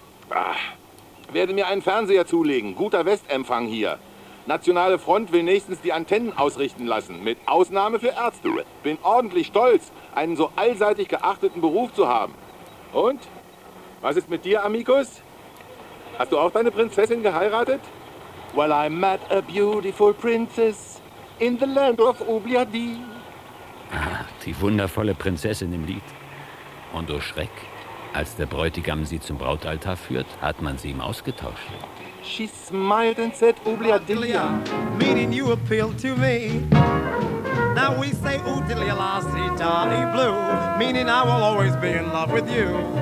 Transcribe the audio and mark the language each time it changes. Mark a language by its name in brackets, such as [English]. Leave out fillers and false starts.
[German] Ach, werde mir einen Fernseher zulegen. Guter Westempfang hier. Nationale Front will nächstens die Antennen ausrichten lassen. Mit Ausnahme für Ärzte. Bin ordentlich stolz, einen so allseitig geachteten Beruf zu haben. Und? Was ist mit dir, Amicus? Hast du auch deine Prinzessin geheiratet? [English] Well, I met a beautiful princess. In the land of Oubliadi. [German] Ah, die wundervolle Prinzessin im Lied. Und oh Schreck, als der Bräutigam sie zum Brautaltar führt, hat man sie ihm ausgetauscht. [English] She smiled and said Oubliadi. Meaning you appeal to me. Now we say Oudilia Lassie Dali Blue. Meaning I will always be in love with you.